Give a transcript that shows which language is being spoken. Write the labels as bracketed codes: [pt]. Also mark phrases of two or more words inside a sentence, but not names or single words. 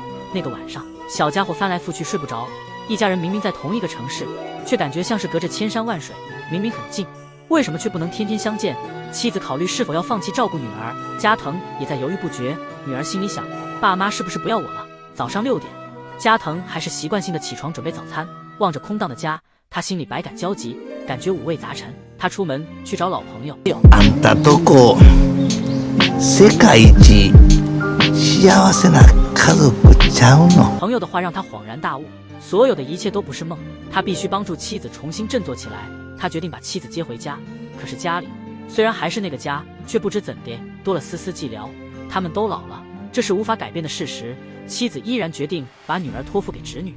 [zh] 那个晚上，小家伙翻来覆去睡不着，一家人明明在同一个城市，却感觉像是隔着千山万水，明明很近，为什么却不能天天相见？妻子考虑是否要放弃照顾女儿，加藤也在犹豫不决。女儿心里想，爸妈是不是不要我了？早上6点，加藤还是習慣性的起床准備早餐，望着空荡的家，他心里百感交集，感觉五味杂陈。他出門去找老朋友。 [ja] あんたどこ世界一幸せな家族ちゃうの？ [zh] 朋友的话让他恍然大悟，所有的一切都不是梦，他必须帮助妻子重新振作起来。他决定把妻子接回家，可是家里虽然还是那个家，却不知怎的多了丝丝寂寥。他们都老了，这是无法改变的事实。妻子依然决定把女儿托付给侄女。